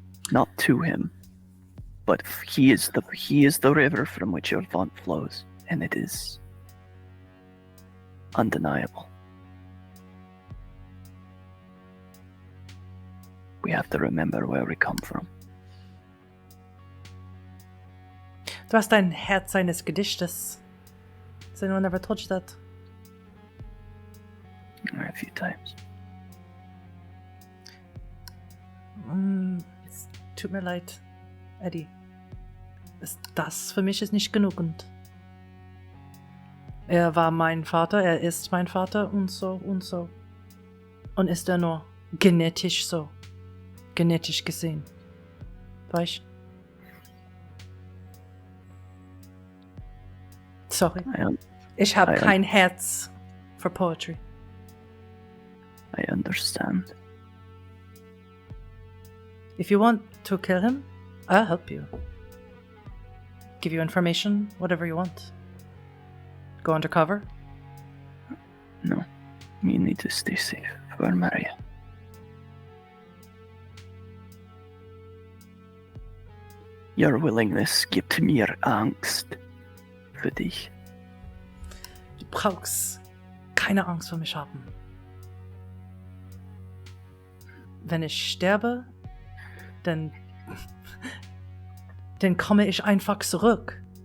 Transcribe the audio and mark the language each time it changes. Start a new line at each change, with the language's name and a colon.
English: Not to him, but he is the river from which your font flows, and it is undeniable. We have to remember where we come from.
German: Du hast ein Herz eines Gedichtes.
English: Has anyone ever told you that? A few times.
German: Es tut mir leid, Eddie. Das für mich ist nicht genügend. Er war mein Vater, er ist mein Vater und so und so. Und ist er nur genetisch so. Genetisch gesehen. Weißt? Sorry. Ich habe kein Herz für Poetry.
English: I understand. If you want to kill him, I'll help you. Give you information, whatever you want. Go undercover. No, you need to stay safe for Maria. Your willingness
German: gibt mir Angst für dich. Du brauchst keine Angst vor mich haben. Wenn ich sterbe, dann komme ich einfach zurück.